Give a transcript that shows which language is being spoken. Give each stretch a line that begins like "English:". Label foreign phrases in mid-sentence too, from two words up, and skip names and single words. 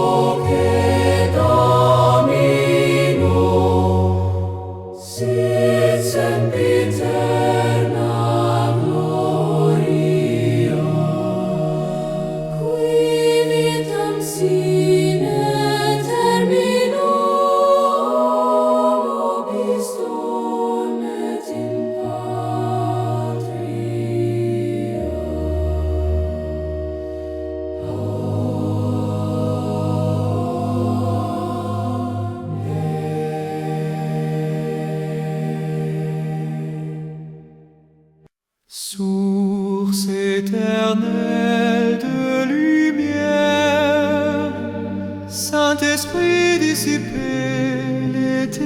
Latin: Domino, sit sempiterna gloria, qui vitam sine terminum vobis donet in patria.
French: source éternelle de lumière, Saint-Esprit dissipez les